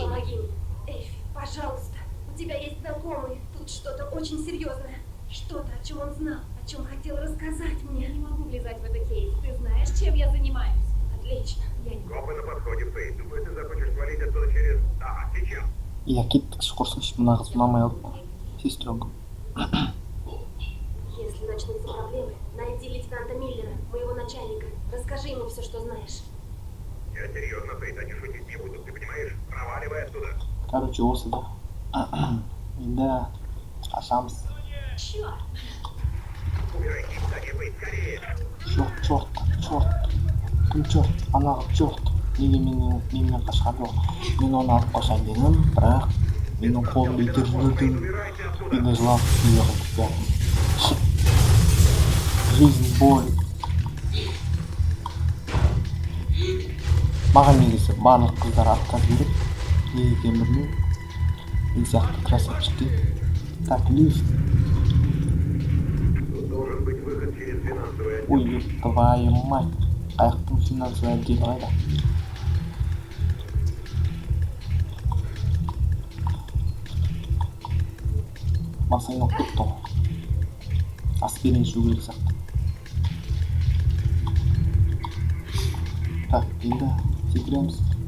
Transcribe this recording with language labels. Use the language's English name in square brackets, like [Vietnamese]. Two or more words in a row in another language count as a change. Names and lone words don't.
[Russian] Помоги мне, Эйфи, пожалуйста. У тебя есть знакомый. Тут что-то очень серьезное. Что-то, о чем он знал, о чем хотел рассказать Я мне. не могу влезать в это, Кейт. Ты знаешь, чем я занимаюсь? Отлично. Я не Копы на подходе, Фейт. Думаю, ты захочешь свалить оттуда через... Ага, сейчас. [Kazakh] Я кеттік, шүкірсінші, мына қыз ұнамай қалды. [Russian] Сестренка. Если начнутся проблемы, найди лейтенанта Миллера, моего начальника. Расскажи ему все, что знаешь. Я серьезно, Фейт, они шутить не будут, ты понимаешь? Проваливай оттуда. [Kazakh] Короче, осы да. Енді қашамыз. [Russian] Черт! Убирайся из здания, Фейт, скорее. Черт. Кім черт? Анағы черт. [Kazakh] Неге менен қашқан жоқ? Мен оны алып қашайын дедім, бірақ менің қолымды итеріп жібердім. [Russian] Убирайся оттуда. [Kazakh] Енді жылап сүйеғып. [Russian] Жизнь, боль. [Kazakh] Маған негізі барлық қыздар аттап жүріп, неге екенін білмеймін. Мен сияқты красавчикке. [Russian] Так, лифт. Тут должен быть выход через финансовый отдел. Ой, твою мать. [Kazakh] Қайықтың [Russian] финансовый отделі [Kazakh] қайда? Басайын оқып кетті ғой. Аспирин ішу керек сияқты. Так, енді секіреміз.